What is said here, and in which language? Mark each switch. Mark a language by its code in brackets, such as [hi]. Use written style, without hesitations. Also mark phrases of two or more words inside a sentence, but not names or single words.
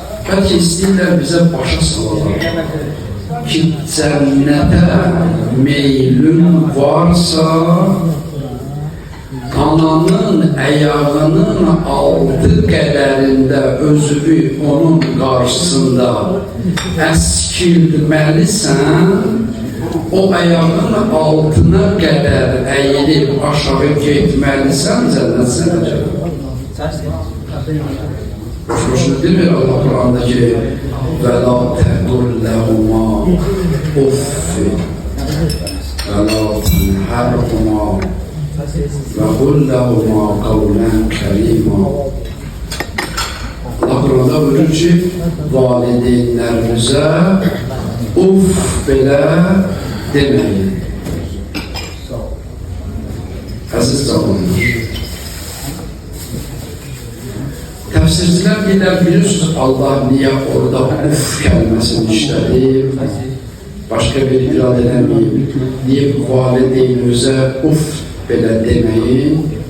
[az] Bəlkə istəyirlər bizə başa salalar ki, cənnətə meylün varsa, ananın ayağının altı qədərində özünü onun qarşısında əskilməlisən, o ayağının altına qədər əyilib aşağı getməlisən, cənnət sənə gəlir. Boşuna demir Allah Qur'anda ki, [ar] وَلَا تَقُلْ لَهُمَا اُفٍّ وَلَا تَنْهَرْهُمَا وَقُلْ لَهُمَا قَوْلًا كَرِيمًا. [az] Allah Qur'anda buyurur ki, valideynlərinizə uf belə deməyin. Əziz canlılar, təfsircilər deyirlər, bilirsiniz Allah niyə orada uf kəlməsini işlədi, başqa bir irad eləməyib, deyib valideynimizə uf belə deməyin.